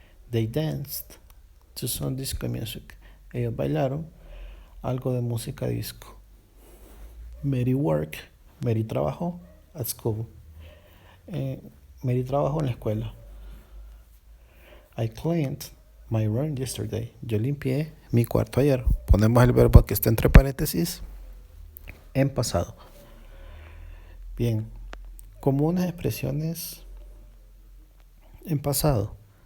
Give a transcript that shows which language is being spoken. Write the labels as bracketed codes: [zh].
[en] They danced to some disco music. [es] Ellos bailaron algo de música disco. [en] Mary worked. [es] Mary trabajó [en] at school. [es] Mary trabajó en la escuela. [en] I cleaned my room yesterday. [es] Yo limpié mi cuarto ayer. Ponemos el verbo que está entre paréntesis en pasado. Bien, comunes expresiones en pasado.